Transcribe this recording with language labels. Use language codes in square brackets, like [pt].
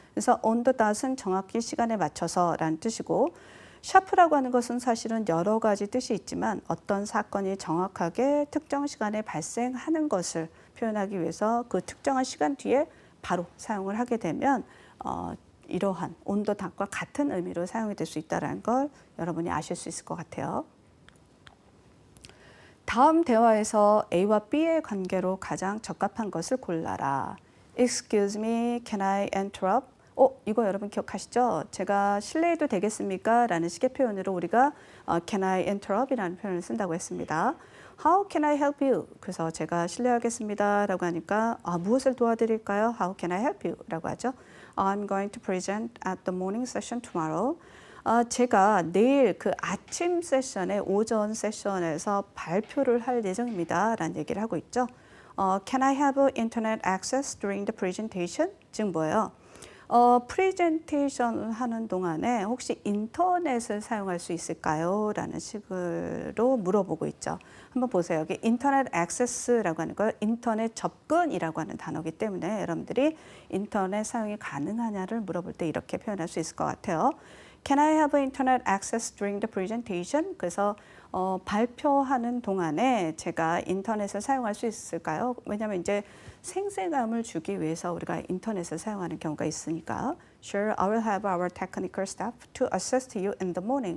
[ko] 그래서 on the dot은 정확히 시간에 맞춰서 라는 뜻이고 sharp라고 하는 것은 사실은 여러 가지 뜻이 있지만 어떤 사건이 정확하게 특정 시간에 발생하는 것을 표현하기 위해서 그 특정한 시간 뒤에 바로 사용을 하게 되면 이러한 on the dot과 같은 의미로 사용이 될 수 있다는 걸 여러분이 아실 수 있을 것 같아요. 다음 대화에서 A와 B의 관계로 가장 적합한 것을 골라라. [en] Excuse me, can I interrupt? [ko] 이거 여러분 기억하시죠? 제가 실례해도 되겠습니까? 라는 식의 표현으로 우리가 [en] can I interrupt? [ko] 이라는 표현을 쓴다고 했습니다. [en] How can I help you? [ko] 그래서 제가 실례하겠습니다 라고 하니까 무엇을 도와드릴까요? [en] How can I help you? [ko] 라고 하죠. [en] I'm going to present at the morning session tomorrow. [ko] 제가 내일 그 아침 세션에 오전 세션에서 발표를 할 예정입니다 라는 얘기를 하고 있죠. [en] Can I have internet access during the presentation? [ko] 즉 뭐예요? 프레젠테이션을 하는 동안에 혹시 인터넷을 사용할 수 있을까요? 라는 식으로 물어보고 있죠. 한번 보세요. 여기 인터넷 액세스라고 하는 걸 인터넷 접근이라고 하는 단어이기 때문에 여러분들이 인터넷 사용이 가능하냐를 물어볼 때 이렇게 표현할 수 있을 것 같아요. [en] Can I have internet access during the presentation? [ko] 그래서 발표하는 동안에 제가 인터넷을 사용할 수 있을까요? 왜냐하면 이제 생생함을 주기 위해서 우리가 인터넷을 사용하는 경우가 있으니까. [en] Sure, I will have our technical staff to assist you in the morning.